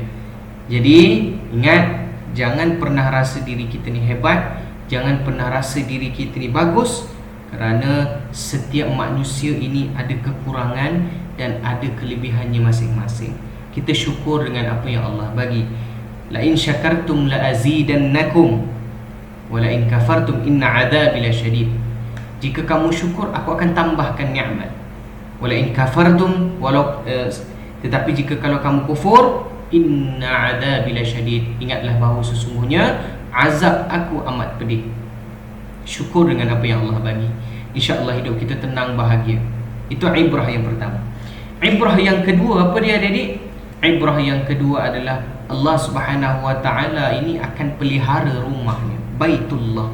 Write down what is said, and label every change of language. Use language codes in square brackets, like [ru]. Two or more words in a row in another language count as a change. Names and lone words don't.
[ms] Jadi ingat, jangan pernah rasa diri kita ni hebat, jangan pernah rasa diri kita ni bagus, kerana setiap manusia ini ada kekurangan dan ada kelebihannya masing-masing. Kita syukur dengan apa yang Allah bagi. [ar] لئن شكرتم لأزيدنكم ولئن كفرتم إن عذابي لشديد. [ms] Jika kamu syukur, aku akan tambahkan nikmat. [ar] ولئن كفرتم [ms] tetapi jika kalau kamu kufur, [ar] إن عذابي لشديد. [ms] Ingatlah bahawa sesungguhnya azab aku amat pedih. Syukur dengan apa yang Allah bagi. InsyaAllah hidup kita tenang, bahagia. Itu ibrah yang pertama. Ibrah yang kedua, apa dia adik-adik? Ibrah yang kedua adalah Allah [ar] سبحانه وتعالى [ms] ini akan pelihara rumahnya, Baitullah.